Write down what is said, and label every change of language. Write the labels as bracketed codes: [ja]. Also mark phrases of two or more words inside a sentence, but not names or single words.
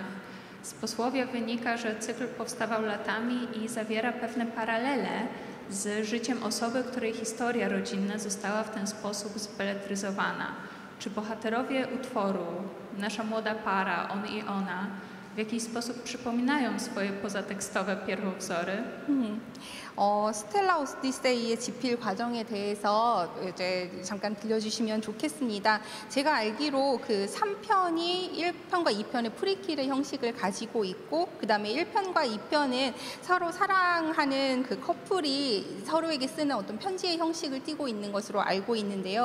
[pl] Z posłowia wynika, że cykl powstawał latami i zawiera pewne paralele z życiem osoby, której historia rodzinna została w ten sposób zbeletryzowana. Czy bohaterowie utworu, nasza młoda para, on i ona, w jakiś sposób przypominają swoje pozatekstowe pierwowzory? [ko] 스텔라 오디세이의 집필 과정에 대해서 이제 잠깐 들려주시면 좋겠습니다. 제가 알기로 그 3편이 1편과 2편의 프리퀄의 형식을 가지고 있고 그 다음에 1편과 2편은 서로 사랑하는 그 커플이 서로에게 쓰는 어떤 편지의 형식을 띠고 있는 것으로 알고 있는데요.